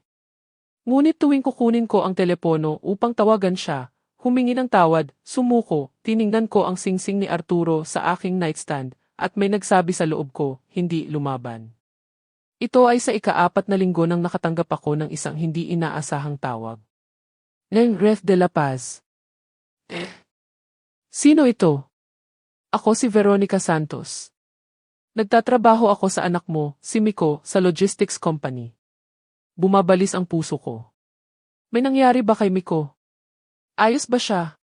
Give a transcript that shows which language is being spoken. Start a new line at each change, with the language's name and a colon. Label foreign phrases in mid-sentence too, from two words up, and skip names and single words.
Filipino: Ngunit tuwing kukunin ko ang telepono upang tawagan siya, humingi ng tawad, sumuko, tiningnan ko ang singsing ni Arturo sa aking nightstand, at may nagsabi sa loob ko, hindi lumaban. Ito ay sa ika-4 na linggo nang nakatanggap ako ng isang hindi inaasahang tawag. Ng Ref de la Paz. Sino ito? Ako si Veronica Santos. Nagtatrabaho ako sa anak mo, si Miko, sa
English: logistics company.
Filipino: Bumabalis ang puso ko. May nangyari ba kay Miko? Ayos ba siya?